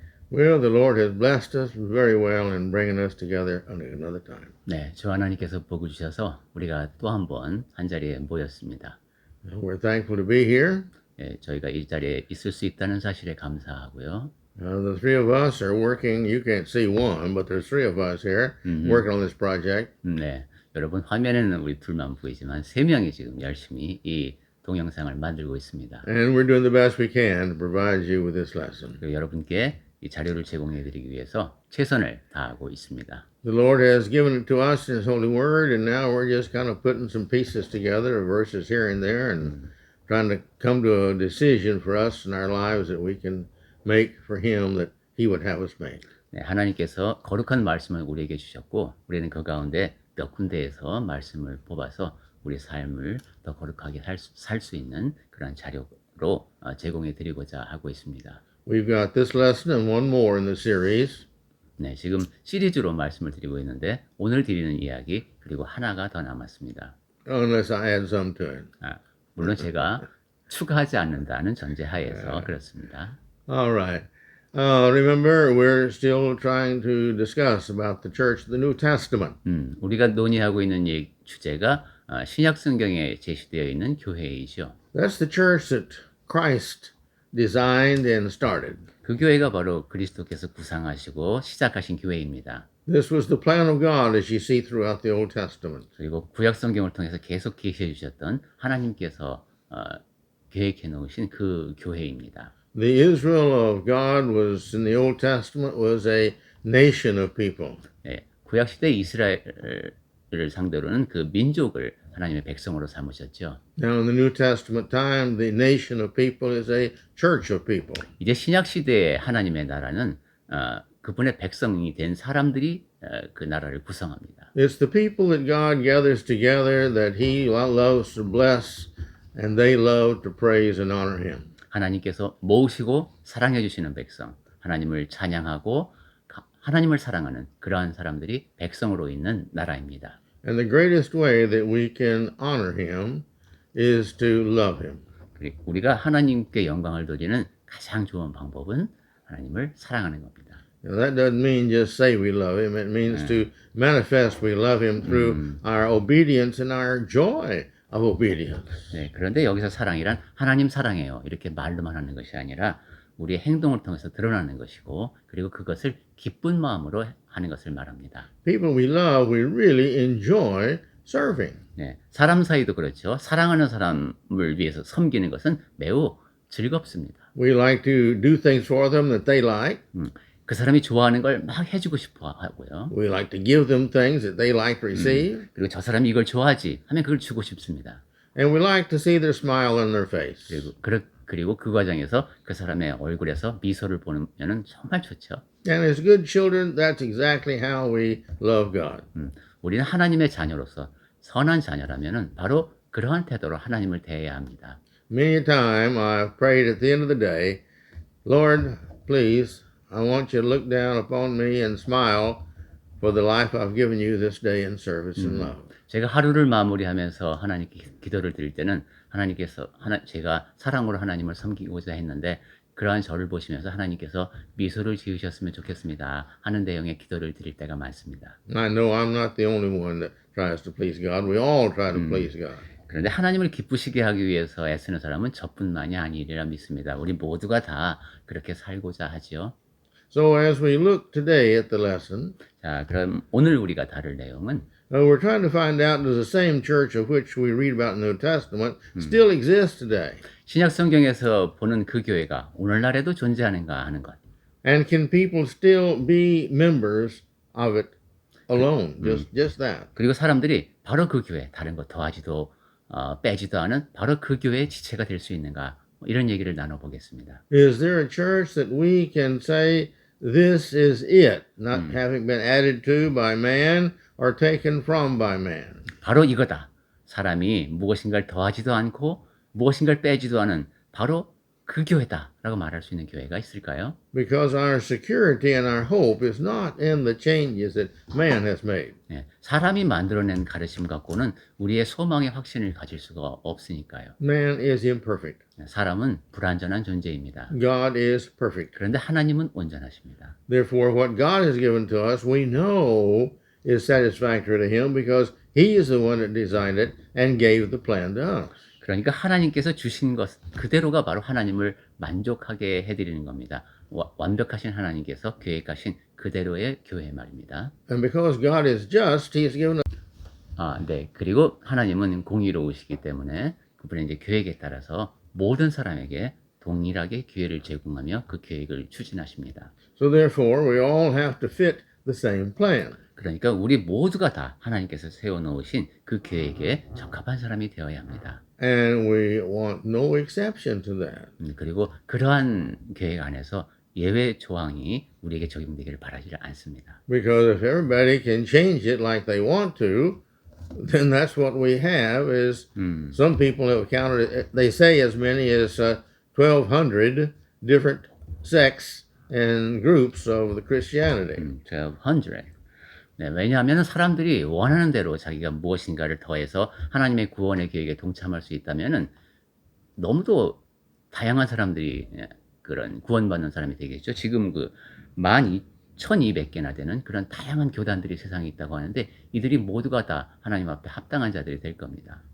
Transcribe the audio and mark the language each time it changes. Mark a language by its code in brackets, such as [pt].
[en] Well, the Lord has blessed us very well in bringing us together another time. [ko] 네, 주 하나님께서 복을 주셔서 우리가 또 한 번 한자리에 모였습니다. [en] We're thankful to be here. [ko] 예, 저희가 이 자리에 있을 수 있다는 사실에 감사하고요. [en] The three of us are working. You can't see one, but there's three of us here working on this project. [ko] 네, 여러분 화면에는 우리 둘만 보이지만 세 명이 지금 열심히 이 동영상을 만들고 있습니다. [en] And we're doing the best we can to provide you with this lesson. [ko] 그리고 여러분께 이 자료를 제공해 드리기 위해서 최선을 다하고 있습니다. [en] The Lord has given it to us in His holy word, and now we're just kind of putting some pieces together, verses here and there, and trying to come to a decision for us in our lives that we can make for Him that He would have us make. [ko] 네, 하나님께서 거룩한 말씀을 우리에게 주셨고 우리는 그 가운데 몇 군데에서 말씀을 뽑아서 우리 삶을 더 거룩하게 살 수 있는 그런 자료로 제공해 드리고자 하고 있습니다. [en] We've got this lesson and one more in the series. [ko] 네, 지금 시리즈로 말씀을 드리고 있는데 오늘 드리는 이야기 그리고 하나가 더 남았습니다. [en] Unless I add some to it. [ko] 물론 제가 추가하지 않는다는 전제하에서 그렇습니다. [en] All right. Remember, we're still trying to discuss about the church of the New Testament. [ko] 우리가 논의하고 있는 이 주제가 신약 성경에 제시되어 있는 교회이죠. [en] That's the church that Christ designed and started. [ko] 그 교회가 바로 그리스도께서 구상하시고 시작하신 교회입니다. [en] This was the plan of God as you see throughout the Old Testament. [ko] 그리고 구약 성경을 통해서 계속 계시해 주셨던 하나님께서 계획해 놓으신 그 교회입니다. [en] The Israel of God was in the Old Testament was a nation of people. [ko] 예, 구약 시대 이스라엘을 상대로는 그 민족을 하나님의 백성으로 삼으셨죠. [en] Now in the New Testament time, the nation of people is a church of people. [ko] 이제 신약 시대의 하나님의 나라는 그분의 백성이 된 사람들이 그 나라를 구성합니다. [en] It's the people that God gathers together that He loves to bless, and they love to praise and honor Him. [ko] 하나님께서 모으시고 사랑해 주시는 백성, 하나님을 찬양하고 하나님을 사랑하는 그러한 사람들이 백성으로 있는 나라입니다. [en] And the greatest way that we can honor Him is to love Him. [ko] 우리가 하나님께 영광을 돌리는 가장 좋은 방법은 하나님을 사랑하는 겁니다. [en] Now, that doesn't mean just say we love Him. It means to manifest we love Him through our obedience and our joy of obedience. [ko] 네, 그런데 여기서 사랑이란 하나님 사랑해요 이렇게 말로만 하는 것이 아니라 우리의 행동을 통해서 드러나는 것이고 그리고 그것을 기쁜 마음으로 하는 것을 말합니다. [en] People we love, we really enjoy serving. [ko] 네, 사람 사이도 그렇죠. 사랑하는 사람을 위해서 섬기는 것은 매우 즐겁습니다. [en] We like to do things for them that they like. [ko] 그 사람이 좋아하는 걸 막 해주고 싶어 하고요. [en] We like to give them things that they like to receive. [ko] 그리고 저 사람이 이걸 좋아하지 하면 그걸 주고 싶습니다. [en] And we like to see their smile on their face. [ko] 그리고 그 과정에서 그 사람의 얼굴에서 미소를 보면은 정말 좋죠. [en] And as good children, that's exactly how we love God. [ko] 우리는 하나님의 자녀로서 선한 자녀라면은 바로 그러한 태도로 하나님을 대해야 합니다. [en] Many a time I've prayed at the end of the day, Lord, please, I want you to look down upon me and smile for the life I've given you this day in service and love. [ko] 제가 하루를 마무리하면서 하나님께 기도를 드릴 때는 하나님께서 제가 사랑으로 하나님을 섬기고자 했는데 그러한 저를 보시면서 하나님께서 미소를 지으셨으면 좋겠습니다 하는 내용의 기도를 드릴 때가 많습니다. [en] I know I'm not the only one that tries to please God. We all try to please God. [ko] 그런데 하나님을 기쁘시게 하기 위해서 애쓰는 사람은 저뿐만이 아니리라 믿습니다. 우리 모두가 다 그렇게 살고자 하지요. [en] So as we look today at the lesson, [ko] 자, 그럼 오늘 우리가 다룰 내용은 [en] we're trying to find out does the same church of which we read about in the New Testament still exist today? [ko] 신약 성경에서 보는 그 교회가 오늘날에도 존재하는가 하는 것. [en] And can people still be members of it alone? Just that. [ko] 그리고 사람들이 바로 그 교회, 다른 거 더하지도 빼지도 않은 바로 그 교회의 지체가 될 수 있는가? 이런 얘기를 나눠보겠습니다. [en] Is there a church that we can say this is it, not having been added to by man or taken from by man? [ko] 바로 이거다. 사람이 무엇인가를 더하지도 않고 무엇인가를 빼지도 않은 바로 그 교회다라고 말할 수 있는 교회가 있을까요? [en] Because our security and our hope is not in the changes that man has made. [ko] 예, 사람이 만들어낸 가르침 갖고는 우리의 소망의 확신을 가질 수가 없으니까요. [en] Man is imperfect. [ko] 사람은 불완전한 존재입니다. [en] God is perfect. [ko] 그런데 하나님은 온전하십니다. [en] Therefore, what God has given to us, we know is satisfactory to Him because He is the one that designed it and gave the plan to us. [ko] 그러니까 하나님께서 주신 것 그대로가 바로 하나님을 만족하게 해드리는 겁니다. 완벽하신 하나님께서 계획하신 그대로의 교회 말입니다. [en] And because God is just, He has given us. [ko] 네. 그리고 하나님은 공의로우시기 때문에 그분의 이제 계획에 따라서 모든 사람에게 동일하게 기회를 제공하며 그 계획을 추진하십니다. [en] So therefore, we all have to fit the same plan. [ko] 그러니까 우리 모두가 다 하나님께서 세워놓으신 그 계획에 적합한 사람이 되어야 합니다. [en] And we want no exception to that. [ko] 그리고 그러한 계획 안에서 예외 조항이 우리에게 적용되기를 바라지를 않습니다. [en] Because if everybody can change it like they want to, then that's what we have is some people have counted it, they say as many as 1,200 different sects and groups of the Christianity. 1,200. [ko] 네, 왜냐하면 사람들이 원하는 대로 자기가 무엇인가를 더해서 하나님의 구원의 계획에 동참할 수 있다면은 너무도 다양한 사람들이 그런 구원받는 사람이 되겠죠. 지금 그 12,200개나 되는 그런 다양한 교단들이 세상에 있다고 하는데 이들이 모두가 다 하나님 앞에 합당한 자들이 될 겁니다.